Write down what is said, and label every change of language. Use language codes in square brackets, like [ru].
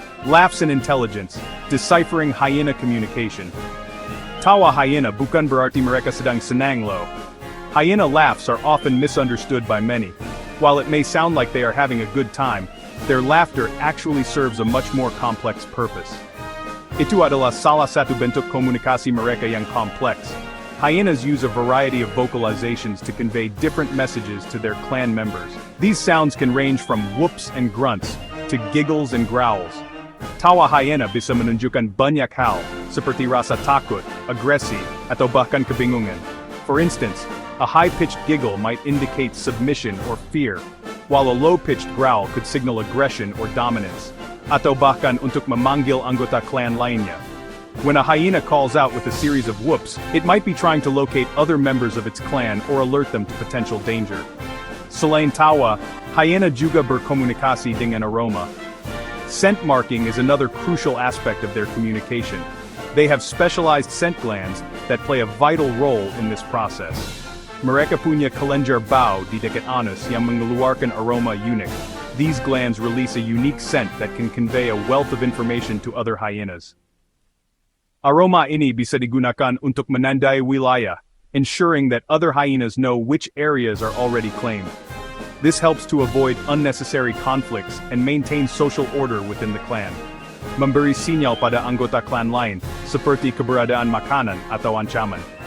[en] Laughs and Intelligence. Deciphering Hyena Communication. [id] Tawa hyena bukan berarti mereka sedang senang loh. [en] Hyena laughs are often misunderstood by many. While it may sound like they are having a good time, their laughter actually serves a much more complex purpose. [id] Itu adalah salah satu bentuk komunikasi mereka yang kompleks. [en] Hyenas use a variety of vocalizations to convey different messages to their clan members. These sounds can range from whoops and grunts, to giggles and growls. [id] Tawa hyena bisa menunjukkan banyak hal, seperti rasa takut, agresi, atau bahkan kebingungan. [en] For instance, a high-pitched giggle might indicate submission or fear, while a low-pitched growl could signal aggression or dominance, [id] atau bahkan untuk memanggil anggota clan lainnya. [en] When a hyena calls out with a series of whoops, it might be trying to locate other members of its clan or alert them to potential danger. [id] Selain tawa, hyena juga berkomunikasi dengan aroma. [en] Scent marking is another crucial aspect of their communication. They have specialized scent glands that play a vital role in this process. [id] Mereka punya kelenjar bau di dekat anus yang mengeluarkan aroma unik. [en] These glands release a unique scent that can convey a wealth of information to other hyenas. [id] Aroma ini bisa digunakan untuk menandai wilayah, [en] ensuring that other hyenas know which areas are already claimed. This helps to avoid unnecessary conflicts and maintain social order within the clan. [id] Memberi sinyal pada anggota clan lain, seperti keberadaan makanan atau ancaman.